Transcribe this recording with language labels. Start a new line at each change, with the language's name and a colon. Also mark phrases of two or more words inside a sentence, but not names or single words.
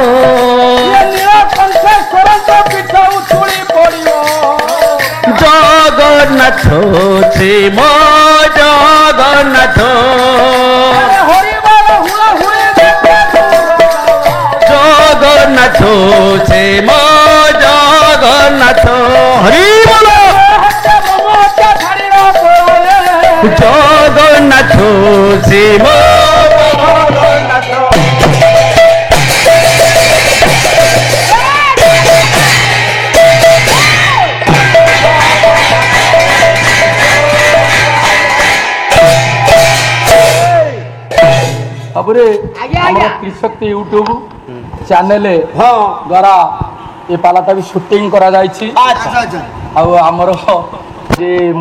Odia: ଜଗନ୍ନାଥ ଶିବ ଜଗନ୍ନାଥ ଜଗନ୍ନାଥ ଶିବ ଜଗନ୍ନାଥ ହରି ବୋଲ ଜଗନ୍ନାଥ ଶିବ ଜଗନ୍ନାଥ ତାପରେ ଆମର ତ୍ରିଶକ୍ତି ୟୁଟ୍ୟୁବ ଚ୍ୟାନେଲ ଦ୍ୱାରା ଏ ପାଲାଟା ବି ସୁଟିଂ କରାଯାଇଛି ଆଉ ଆମର ଯେ ମୋ